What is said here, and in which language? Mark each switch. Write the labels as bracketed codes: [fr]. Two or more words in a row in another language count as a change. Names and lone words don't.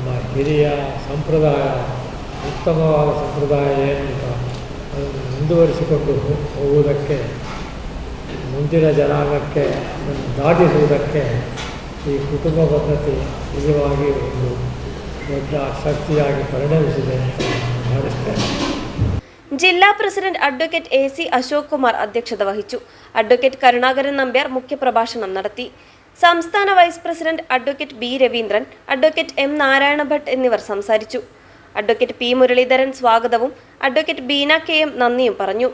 [kn] ಹಿರಿಯ ಸಂಪ್ರದಾಯ ಉತ್ತಮವಾದ ಸಂಪ್ರದಾಯ ಏನಂತ ಅದನ್ನು ಮುಂದುವರಿಸಿಕೊಂಡು ಹೋಗುವುದಕ್ಕೆ ಮುಂದಿನ ಜನಾಂಗಕ್ಕೆ ಅದನ್ನು ದಾಟಿಸುವುದಕ್ಕೆ ಈ ಕುಟುಂಬ ಪದ್ಧತಿ ನಿಜವಾಗಿ ಒಂದು ದೊಡ್ಡ ಶಕ್ತಿಯಾಗಿ ಪರಿಣಮಿಸಿದೆ ಅಂತ ಭಾವಿಸ್ತೇನೆ. [ml] ജില്ലാ പ്രസിഡന്റ് അഡ്വക്കേറ്റ് AC അശോക് കുമാർ അധ്യക്ഷത വഹിച്ചു. അഡ്വക്കേറ്റ് കരുണാകരൻ നമ്പ്യാർ മുഖ്യപ്രഭാഷണം നടത്തി. സംസ്ഥാന [en] vice president [ml] അഡ്വക്കേറ്റ് B രവീന്ദ്രൻ, അഡ്വക്കേറ്റ് M നാരായണ ഭട്ട് എന്നിവർ സംസാരിച്ചു. അഡ്വക്കേറ്റ് P മുരളീധരൻ സ്വാഗതവും അഡ്വക്കേറ്റ് ബീന KM നന്ദിയും പറഞ്ഞു.